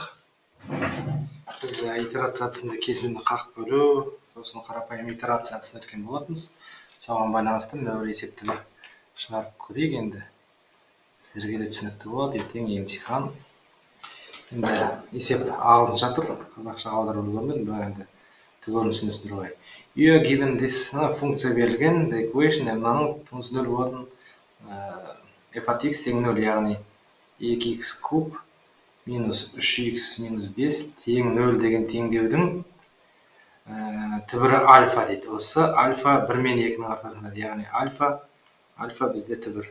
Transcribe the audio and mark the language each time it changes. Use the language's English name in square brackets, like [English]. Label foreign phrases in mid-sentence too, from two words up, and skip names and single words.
[Kazakh] Біз итерация әдісінде кесіндіні қақ бөлу, сосын қарапайым итерация әдісін өткен болатынбыз. Соған байланысты мына бір есепті шығарып көрейік енді. Сіздерге де түсінікті болады, ертең емтихан. Енді есеп ағылшынша тұр, қазақшаға аударып үлгермедім, бірақ енді түгелін түсінесіздер ғой. [English] You are given this [Kazakh] функция берілген, [English] the equation, [Kazakh] мынаның туысы 0 болатын. f от x тең 0, яғни 2x куб минус 3x минус 5 тең 0 деген теңдеудің түбірі альфа дейді. Осы альфа 1 мен 2-ның ортасында, яғни альфа бізде түбір.